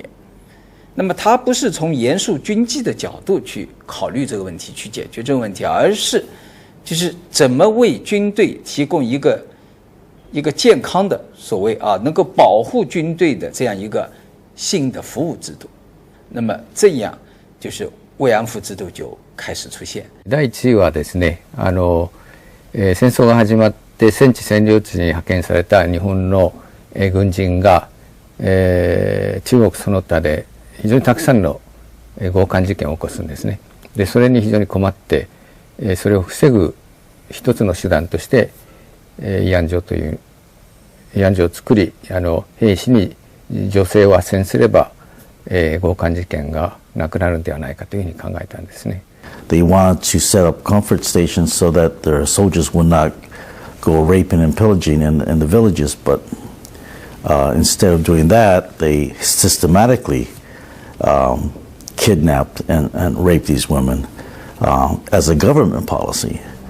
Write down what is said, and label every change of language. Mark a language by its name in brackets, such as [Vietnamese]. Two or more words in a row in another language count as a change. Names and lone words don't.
[Chinese] 那么他不是从严肃军纪的角度去考虑这个问题，去解决这个问题，而是就是怎么为军队提供一个健康的所谓能够保护军队的这样一个性的服务制度。那么这样就是慰安婦制度就開始出現。 [Japanese] 第1位はですね、戦争が始まって戦地占領地に派遣された日本の軍人が、中国その他で非常にたくさんの強姦事件を起こすんですね。でそれに非常に困って、それを防ぐ一つの手段として慰安所という慰安所を作り、兵士に女性を斡旋すれば、強姦事件がなくなるんではないかというふうに考えたんですね。 [English] They wanted to set up comfort stations so that their soldiers would not go raping and pillaging in the villages, but instead of doing that, they systematically kidnapped and raped these women as a government policy.